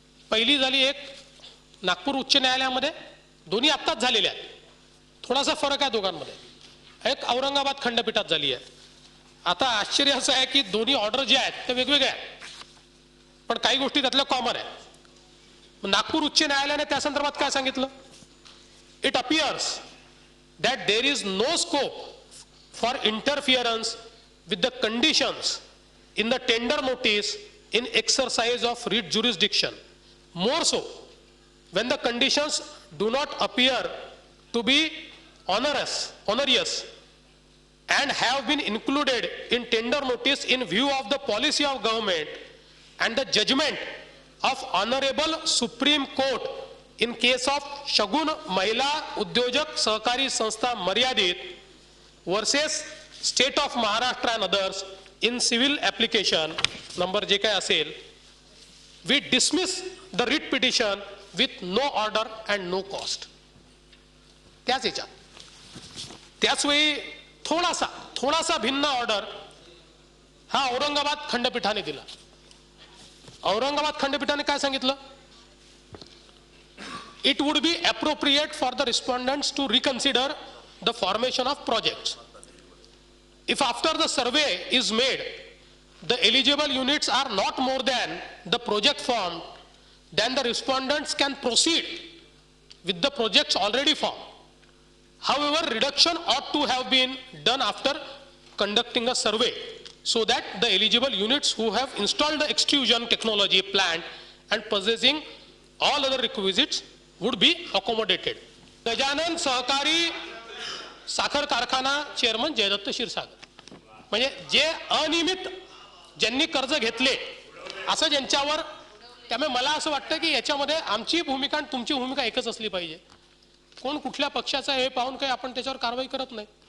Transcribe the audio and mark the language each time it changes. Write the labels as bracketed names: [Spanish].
[Marathi] पहिली झाली एक नागपूर उच्च न्यायालयामध्ये, दोन्ही आत्ताच झालेल्या आहेत, थोडासा फरक आहे दोघांमध्ये. एक औरंगाबाद खंडपीठात झाली आहे. आता आश्चर्य असं आहे की दोन्ही ऑर्डर जे आहेत ते वेगवेगळे आहेत पण काही गोष्टी त्यातल्या कॉमन आहेत. नागपूर उच्च न्यायालयाने त्या संदर्भात काय सांगितलं? [English] it appears that there is no scope for interference with the conditions in the tender notice in exercise of writ jurisdiction, more so when the conditions do not appear to be onerous and have been included in tender notice in view of the policy of government and the judgment of Honorable Supreme Court in case of Shagun Mahila Udyojak Sahakari Sanstha Maryadit versus state of Maharashtra and others in civil application number [Marathi] जे काय असेल, [English] We dismiss the writ petition with no order and no cost. [Marathi] त्याच याच्यात त्याचवेळी थोडासा भिन्न ऑर्डर हा औरंगाबाद खंडपीठाने दिला. औरंगाबाद खंडपीठाने काय सांगितलं? [English] It would be appropriate for the respondents to reconsider the formation of projects. If after the survey is made, the eligible units are not more than the project formed, then the respondents can proceed with the projects already formed. However, reduction ought to have been done after conducting a survey so that the eligible units who have installed the extrusion technology plant and possessing all other requisites would be accommodated. [Marathi] Gajanan सहकारी साखर कारखाना chairman Jaydatt Kshirsagar, म्हणजे जे अनियमित ज्यांनी कर्ज घेतले असं ज्यांच्यावर, त्यामुळे मला असं वाटतं की याच्यामध्ये आमची भूमिका आणि तुमची भूमिका एकच असली पाहिजे. कोण कुठल्या पक्षाचा हे पाहून काही आपण त्याच्यावर कारवाई करत नाही.